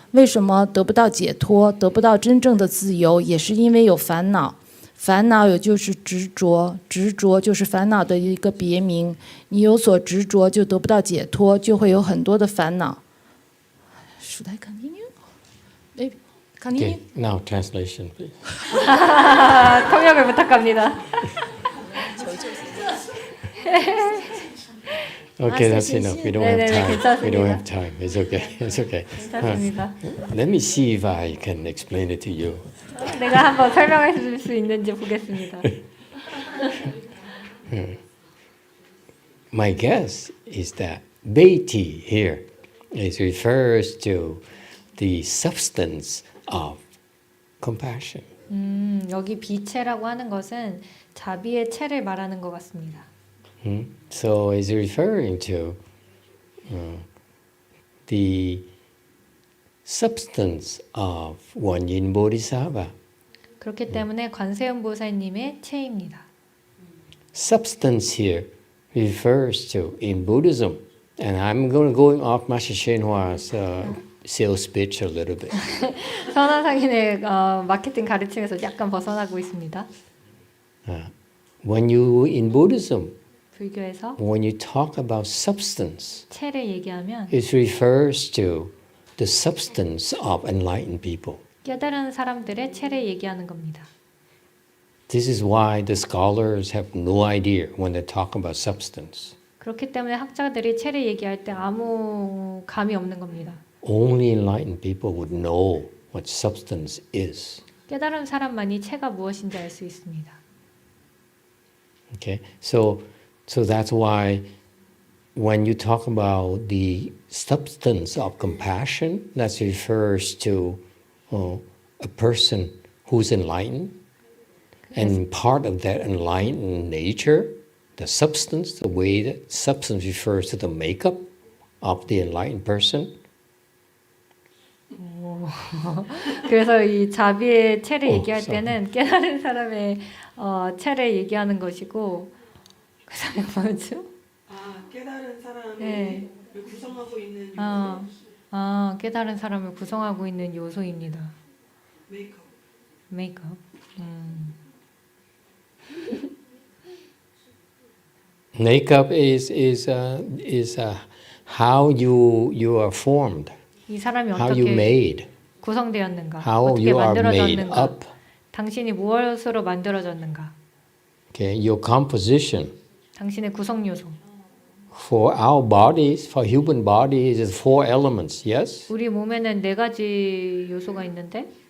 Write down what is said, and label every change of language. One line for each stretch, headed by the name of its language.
Chinese: 为什么得不到解脱，得不到真正的自由？也是因为有烦恼。烦恼也就是执着，执着就是烦恼的一个别名。你有所执着，就得不到解脱，就会有很多的烦恼。
English: Should I continue? Maybe continue. Okay, now translation, please.
Korean: 통역을 부탁합니다.
English: Okay, that's enough. We don't have
Korean: 네네네,
English: time. We don't have time. It's okay. It's okay.
Korean: 괜찮습니다.
English: Let me see if I can explain it to you.
Korean: 내가 한번 설명해 줄 수 있는지 보겠습니다.
English: My guess is that Beiti here refers to the substance of compassion.
Korean: 여기 비체라고 하는 것은 자비의 체를 말하는 것 같습니다.
English: So it's referring to the substance of GuanYin Bodhisattva.
Korean: 그렇기 때문에 관세음 보살님의 체입니다.
English: Substance here refers to in Buddhism, and I'm going off Master CheongJu's sales speech a little bit.
Korean: 선화상인의 마케팅 가르침에서 약간 벗어나고 있습니다.
English: when you in Buddhism,
Korean: 불교에서
English: when you talk about substance,
Korean: 체를 얘기하면
English: it refers to the substance of enlightened people.
Korean: 깨달은 사람들의 체를 얘기하는 겁니다.
English: This is why the scholars have no idea when they talk about substance.
Korean: 그렇기 때문에 학자들이 체를 얘기할 때 아무 감이 없는 겁니다.
English: Only enlightened people would know what substance is.
Korean: 깨달은 사람만이 체가 무엇인지 알 수 있습니다.
English: Okay, so that's why when you talk about the substance of compassion, that refers to a person who's enlightened, and part of that enlightened nature, the substance, the way that substance refers to the makeup of the enlightened person.
Korean: 그래서 이 자비의 체를 얘기할
English: sorry.
Korean: 때는 깨달은 사람의 체를 얘기하는 것이고 그 사람이 뭐였죠? 깨달은 사람을 네. 구성하고 있는 깨달은 사람을 구성하고 있는 요소입니다. 메이크업. 메이크업.
English: Makeup is how you are formed,
Korean: 이 사람이
English: how you
Korean: 어떻게
English: made,
Korean: 구성되었는가,
English: how
Korean: 어떻게
English: you are made
Korean: 만들어졌는가,
English: up.
Korean: 당신이 무엇으로 만들어졌는가,
English: Okay, your composition.
Korean: 당신의 구성 요소.
English: For our bodies, for human bodies, is 4 elements. Yes,
Korean: 우리 몸에는 4가지 요소가 있는데